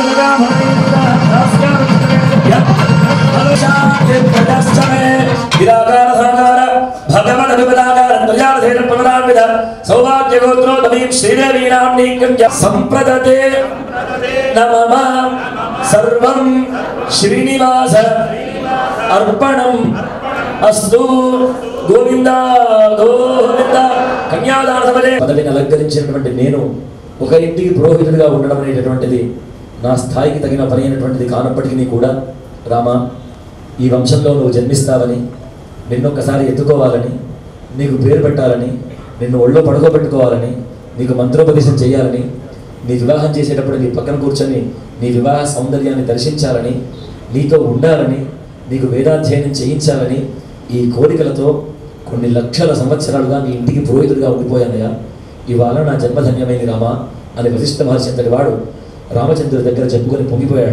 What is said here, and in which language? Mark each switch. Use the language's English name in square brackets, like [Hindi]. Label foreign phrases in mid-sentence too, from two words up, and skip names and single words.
[Sanskrit] सौभाग्यगोत्रोद्भवीं श्रीदेवीनाम्नीं संप्रदते नमः सर्वं श्रीनिवास अर्पणम् अस्तु गोविंद गोविंद कन्यादान समये [Telugu] పదవిని అలంకరించినటువంటి నేను ఒక ఇంటికి పురోహితుడిగా ఉండడం అనేటటువంటిది నా స్థాయికి తగిన పని అయినటువంటిది కానప్పటికీ కూడా రామ ఈ వంశంలో నువ్వు జన్మిస్తావని నిన్నొక్కసారి ఎత్తుకోవాలని నీకు పేరు పెట్టాలని నిన్ను ఒళ్ళో పడుకోబెట్టుకోవాలని నీకు మంత్రోపదేశం చేయాలని నీ వివాహం చేసేటప్పుడు నీ పక్కన కూర్చొని నీ వివాహ సౌందర్యాన్ని దర్శించాలని నీతో ఉండాలని నీకు వేదాధ్యయనం చేయించాలని ఈ కోరికలతో కొన్ని లక్షల సంవత్సరాలుగా నీ ఇంటికి పురోహితుడిగా ఉండిపోయానయ్యా ఇవాళ నా జన్మధన్యమైంది రామ అని వశిష్ఠ మహర్షి అంతటి వాడు రామచంద్రుడి దగ్గర చెప్పుకొని పొంగిపోయాట.